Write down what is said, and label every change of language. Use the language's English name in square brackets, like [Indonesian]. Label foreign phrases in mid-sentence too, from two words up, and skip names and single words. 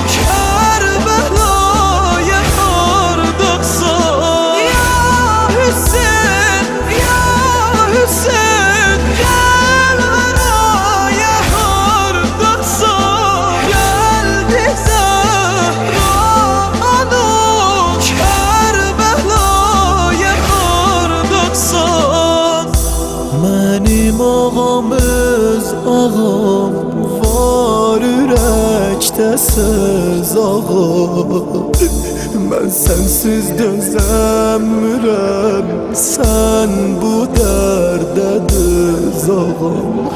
[Turkish] Kerbela'ya hardasan, ya Hüseyin, ya Hüseyin. Gel haraya hardasan, geldi Zehra Hanım. Kerbela'ya hardasan. [Azerbaijani] Mənim ağam öz ağam, var ürəkdə söz ağam. Mən sənsiz dözəmirəm, sən bu dərdə düz ağam.